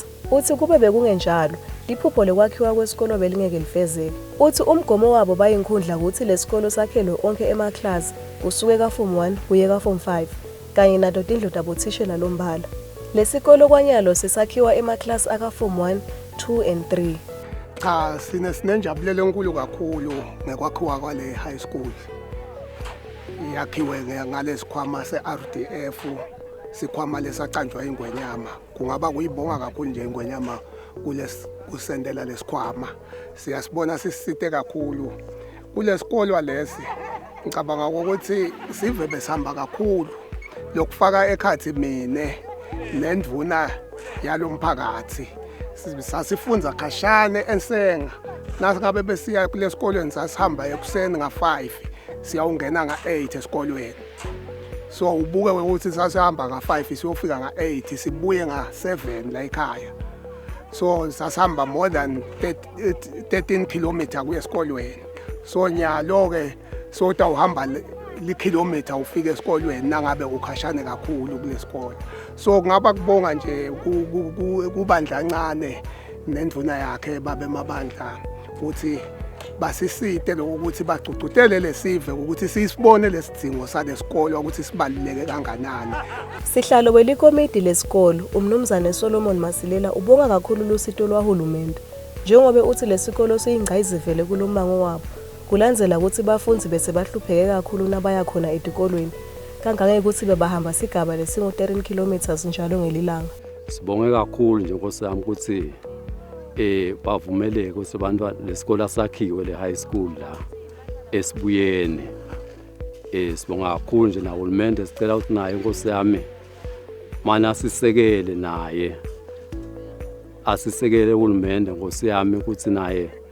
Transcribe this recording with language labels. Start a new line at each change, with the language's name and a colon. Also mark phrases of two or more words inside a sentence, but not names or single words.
Swati: Uthi kube bekungenjalo liphupho lekwakhiwa kwesikolo belingeke lifezeke. Uthi umgomo wabo bayinkhundla ukuthi lesikolo sakhelwe onke emaclass kusuke ka form 1 kuye ka form 5 kanye nato tindlu tabothishela lombala. Lesikolo kwanyalo sisakhiwa emaclass aka
English: form 1, 2 and 3.
Swati: Cha sinenjabulelo enkulu kakhulu ngekwakhiwa kwale
English: high school.
Swati: Yakhiwe ngalesikhwama se-RDF sikhwama lesacanjwa ingwenyama kungaba kuyibonga kakhulu nje ingwenyama kusendela lesikhwama siyasibona sisite kakhulu kulesikolo lesi ngicabanga ukuthi sive besihamba kakhulu lokufaka ekhathi mine nendvuna yalomphakathi sasifunza khashane ensenga nasingabe besiya kulesikolweni sasihamba ekuseni nga5 siyawungena nga8 esikolweni. So ubuke ukuthi sasihamba nga5 siyofika nga8 sibuye nga7 la ekhaya. So sasihamba
English: more than 13 kilometers
Swati: kuye esikolweni. So nyalo ke so tawuhamba kilometer ufike esikolweni nangabe ukhashane kakhulu kulesikole. So ngaba kubonga nje kubandla kancane nendvuna yakhe babe mabandla ukuthi basisite lokuthi bagcugcutele lesive ukuthi sisibone lesidingo salesikolo ukuthi sibaluleke kanganani. Sihlalo welikomidi lesikolo umnumzane Solomon Masilela ubonga kakhulu lusito lwahulumende njengoba uthi lesikolo siyingqayizivele kulomango wabo kulandzela ukuthi bafunzi bese bahlupheke kakhulu nabaya khona etikolweni kangangeke ukuthi bebahamba sigaba lesingo 13 kilometers njalo ngelilanga. Sibonge kakhulu nje nkosami ukuthi bavumeleke ukuthi abantu lesikole sakhiwe le
English: high school
Swati: la esibuyeni sibonga kakhulu nje nahulumende sicela ukuthi naye inkosi yami mana sisekele naye asisekele uhulumende nkosi yami ukuthi naye